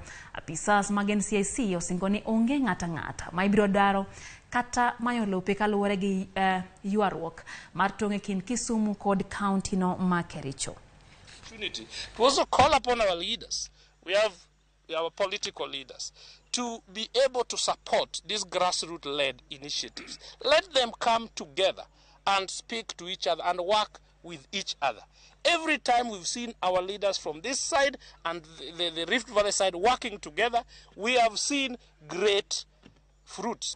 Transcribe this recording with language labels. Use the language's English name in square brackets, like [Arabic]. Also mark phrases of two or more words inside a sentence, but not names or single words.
[Luo (Kenya and Tanzania)] Apisas mag NCIC osingoni onge ng'ata ma ibiro daro kata mayo lope kaluwore gi yuarruok mar tong' kind Kisumu kod county no ma Kericho. [English] To also call upon our leaders, we have our political leaders, to be able to support these grassroots-led initiatives. Let them come together and speak to each other and work with each other. Every time we've seen our leaders from this side and the Rift Valley side working together, we have seen great fruits.